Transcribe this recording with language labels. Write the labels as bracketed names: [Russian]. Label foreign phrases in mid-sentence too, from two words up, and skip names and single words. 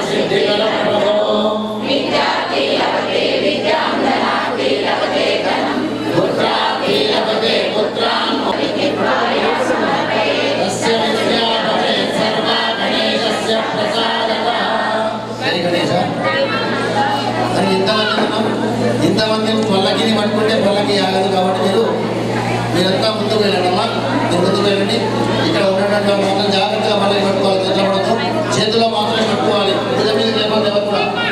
[Sanskrit] सिद्धिकरप्रभो विद्यार्थी लभते विद्यां ददाति लभते धनं पुत्रार्थी लभते पुत्रान् तस्य विद्या भवेत् सर्वा गणेशस्य प्रसादतः जय गणेश [Telugu] మరి ఇంతమంది పల్లకిని పట్టుకుంటే పల్లకి ఆగదు కాబట్టి మీరంతా ముందుకు వెళ్ళండమ్మా మీరు ముందుకు వెళ్ళండి ఇక్కడ ఉన్నటువంటి వాళ్ళు మాత్రం జాగ్రత్తగా పల్లకి పట్టుకోవాలి తెల్లబడదు చేతిలో మాత్రమే పట్టుకోవాలి పూజ మీద లేకపోతే ఎవరు కూడా